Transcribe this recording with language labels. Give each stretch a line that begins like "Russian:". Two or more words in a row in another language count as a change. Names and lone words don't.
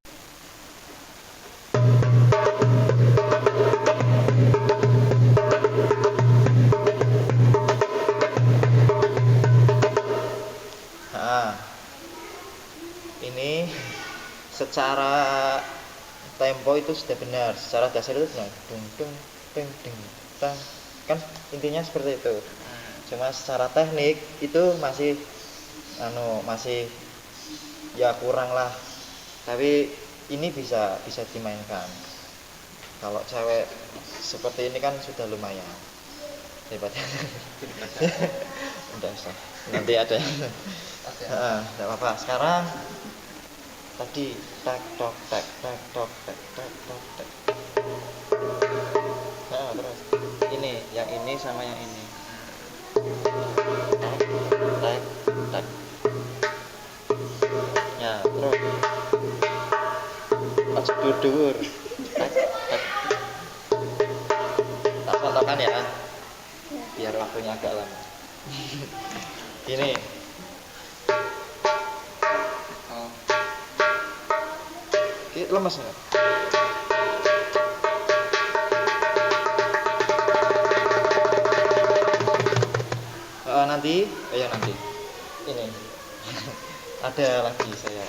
Indonesian: Nah, ini secara tempo itu sudah benar, secara dasar itu benar. Dung dung dung dung tang. Kan intinya seperti itu. Cuma secara teknik itu masih masih ya kurang lah. Tapi ini bisa dimainkan. Kalau cewek seperti ini kan sudah lumayan. Daripada udah usah. Nanti ada yang enggak apa-apa. Sekarang tadi tak tok tak tok tak tok tak. Nah, terus ini, yang ini sama yang ini. Tak tak. Ya, terus pas dudur. Tak tak. Tak contohkan ya. ya. Biar waktunya agak lama. Ini oh lemes nggak? Nanti ini ada lagi saya.